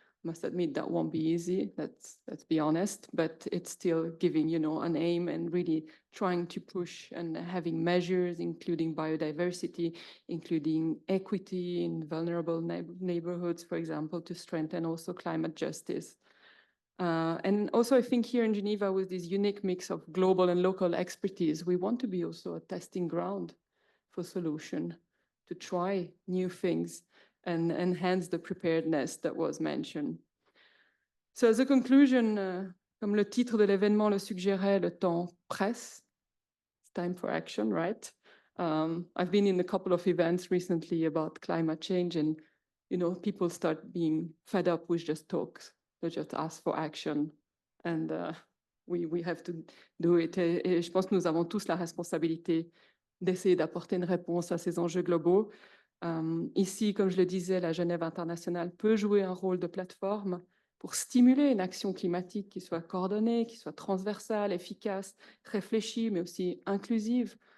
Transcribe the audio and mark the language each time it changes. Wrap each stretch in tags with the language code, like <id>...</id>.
<en>Must admit that won't be easy, let's be honest, but it's still giving, you know, an aim and really trying to push and having measures, including biodiversity, including equity in vulnerable neighborhoods, for example, to strengthen also climate justice. And also I think here in Geneva, with this unique mix of global and local expertise, we want to be also a testing ground for solution, to try new things and enhance the preparedness that was mentioned. So as a conclusion,</en> <fr>comme le titre de l'événement le suggérait, le temps presse.</fr> <en>It's time for action, right? I've been in a couple of events recently about climate change, and you know, people start being fed up with just talks. They just ask for action, and we have to do it.</en> <fr>Et je pense que nous avons tous la responsabilité d'essayer d'apporter une réponse à ces enjeux globaux. Ici, comme je le disais, la Genève internationale peut jouer un rôle de plateforme pour stimuler une action climatique qui soit coordonnée, qui soit transversale, efficace, réfléchie, mais aussi inclusive.</fr>